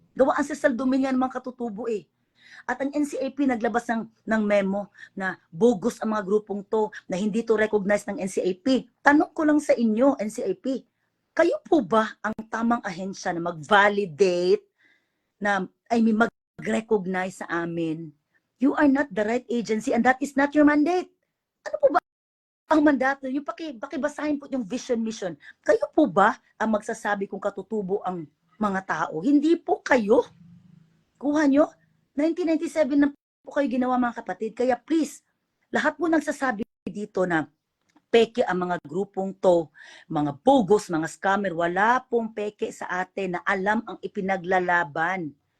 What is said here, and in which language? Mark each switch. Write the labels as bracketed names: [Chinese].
[Filipino] Gawa ancestral domain yan mga katutubo eh. At ang NCIP naglabas ng memo na bogus ang mga grupong to, na hindi to recognized ng NCIP. Tanong ko lang sa inyo, NCIP, kayo po ba ang tamang ahensya na mag-validate, na mag-recognize sa amin? [English] You are not the right agency and that is not your mandate. [Filipino] Ano po ba ang mandato? Yung pakibasahin po yung vision mission. Kayo po ba ang magsasabi kung katutubo ang mga tao? Hindi po kayo. Kuha nyo? 1997 na po kayo ginawa mga kapatid. Kaya please, lahat po nagsasabi dito na peke ang mga grupong to, mga bogus, mga scammer, wala pong peke sa atin na alam ang ipinaglalaban.